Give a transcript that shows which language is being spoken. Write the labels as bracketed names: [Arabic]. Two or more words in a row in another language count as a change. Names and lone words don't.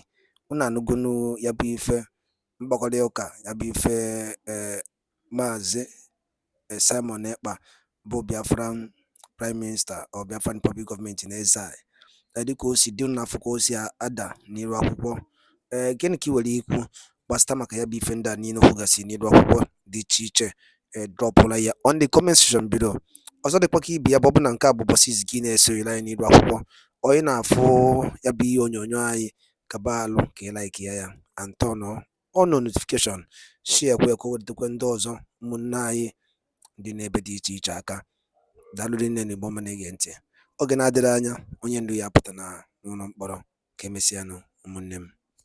[Igbo] Unu anụgonu ya bụ ife mgbakọrịta ụka ya bụ ife Maazị Simon Ekpa bụ [English] Biafran Prime Minister or Biafran Public Government in exile. [Igbo] Dịka o si dị n'afọ ka o si ada n'iru akwụkwọ. Gịnị ka ị nwere ikwu gbasịta maka ya bụ ife ndị a niile kwugasị n'iru akwụkwọ dị iche iche dropụla ya [English] on the comment section below. [Igbo] Ọzọ dịkwa ka ibe ya bụ na nke a bụ ụbọchị izu gị na-esonyere anyị n'iru akwụkwọ, onye na-afụ ya bụ ihe onyonyo anyị kaba alụ ka ị like ya [English] and turn on notification, share [Igbo] kwe ka o wetakwa ndị ọzọ ụmụnne anyị dị n'ebe dị iche iche aka. Daalụ nne na Igbo ọma na-ege ntị. Oge na-adịrị anya onye ndu ya apụta n'ụlọ mkpọrọ. Ka emesịanụ ụmụnne m.